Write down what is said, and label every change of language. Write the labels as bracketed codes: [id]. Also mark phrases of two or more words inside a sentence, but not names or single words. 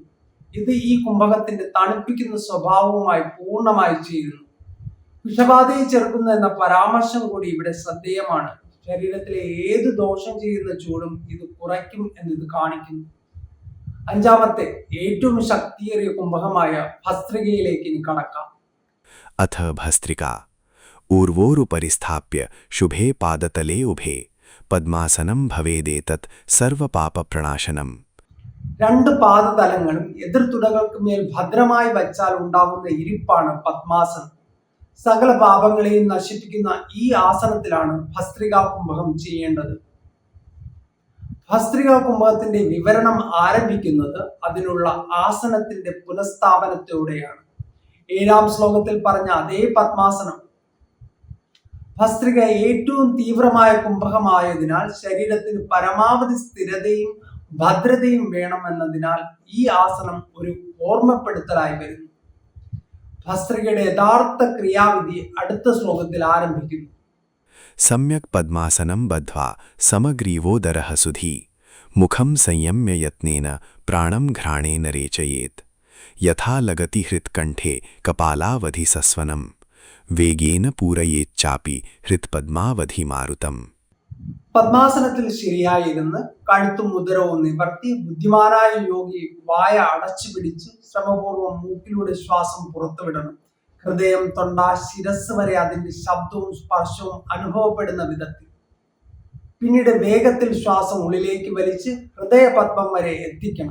[ml] ഇത് ഈ കുംഭകത്തിന്റെ തണുപ്പിക്കുന്ന സ്വഭാവവുമായി പൂർണ്ണമായി ചേരുന്നു. വിഷബാധയെ ചെറുക്കുന്നു എന്ന പരാമർശം കൂടി ഇവിടെ ശ്രദ്ധേയമാണ്. ശരീരത്തിലെ ഏത് ദോഷം ചെയ്യുന്ന ചൂടും ഇത് കുറയ്ക്കും എന്നിത് കാണിക്കുന്നു. അഞ്ചാമത്തെ ഏറ്റവും ശക്തിയേറിയ കുംഭകമായ ഭസ്ത്രികയിലേക്ക് ഇനി കടക്കാം. [sa] अथ भस्त्रिका ऊर्वोरुपरि स्थाप्य शुभे पादतले उभे पद्मासनं भवेदेतत् सर्वपापप्रणाशनम्. [ml] രണ്ട് പാദതലങ്ങളും എതിർ തുടകൾക്ക് മേൽ ഭദ്രമായി വച്ചാൽ ഉണ്ടാകുന്ന ഇരിപ്പാണ് പദ്മാസനം. സകല പാപങ്ങളെയും നശിപ്പിക്കുന്ന ഈ ആസനത്തിലാണ് ഭസ്ത്രികാ കുംഭകം ചെയ്യേണ്ടത്. ഭസ്ത്രികാ കുംഭകത്തിന്റെ വിവരണം ആരംഭിക്കുന്നത് അതിനുള്ള ആസനത്തിന്റെ പുനഃസ്ഥാപനത്തോടെയാണ്. 7-ാം ശ്ലോകത്തിൽ പറഞ്ഞ അതേ പദ്മാസനം. ഭസ്ത്രിക ഏറ്റവും തീവ്രമായ കുംഭകമായതിനാൽ ശരീരത്തിന് പരമാവധി സ്ഥിരതയും ഭദ്രതയും വേണമെന്നതിനാൽ ഈ ആസനം ഒരു ഓർമ്മപ്പെടുത്തലായി വരുന്നു. ഭസ്ത്രികയുടെ യഥാർത്ഥ ക്രിയാവിധി അടുത്ത ശ്ലോകത്തിൽ ആരംഭിക്കുന്നു. [sa] सम्यक् पद्मासनं बद्ध्वा समग्रीवोदरः सुधी मुखं संयम्य यत्नेन प्राणं घ्राणेन रेचयेत् यथा लगति हृत्कण्ठे कपालावधि सस्वनं वेगेन पूरयेच्चापि हृत्पद्मावधिमारुतम्. [ml] പദ്മാസനത്തിൽ ശരിയായിരുന്ന് കഴുത്തും ഉദരവും നിവർത്തി ബുദ്ധിമാനായ യോഗി വായ അടച്ചു പിടിച്ച് ശ്രമപൂർവ്വം മൂക്കിലൂടെ ശ്വാസം പുറത്തുവിടണം. ഹൃദയം, തൊണ്ട, ശിരസ് വരെ അതിന്റെ ശബ്ദവും സ്പർശവും അനുഭവപ്പെടുന്ന വിധത്തിൽ. പിന്നീട് വേഗത്തിൽ ശ്വാസം ഉള്ളിലേക്ക് വലിച്ച് ഹൃദയപദ്മം വരെ എത്തിക്കണം.